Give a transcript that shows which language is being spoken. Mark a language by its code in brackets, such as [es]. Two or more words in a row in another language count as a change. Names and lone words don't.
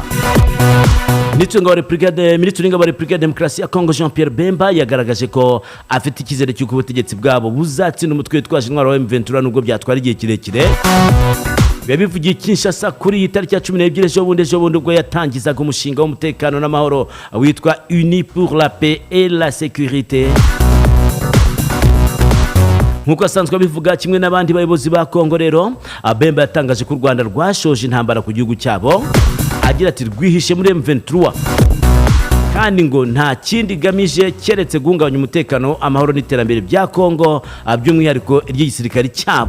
[rw] Minisitiri w'ingabo wa Repubulika ya Demokarasi ya Kongo Jean-Pierre Bemba yagaragaje ko afite icyizere cy'uko ubutegetsi bwabo buzatsinda umutwe witwaje intwaro wa M23 nubwo byatwara igihe kirekire. Yabivugiye Kinshasa kuri iyi tariki ya 12 ejo bundi ubwo yatangizaga umushinga w'umutekano n'amahoro witwa [fr] Unis pour la paix et la sécurité. [rw] Nkuko asanzwe abivuga kimwe n'abandi bayobozi ba Kongo rero, Bemba yatangaje ko u Rwanda rwashoje intambara ku gihugu cyabo, agira ati rwihishe muri M23 kandi ngo nta kindi gamije keretse guhungabanya umutekano, amahoro n'iterambere bya Kongo, by'umwihariko iry'igisirikare cyabo.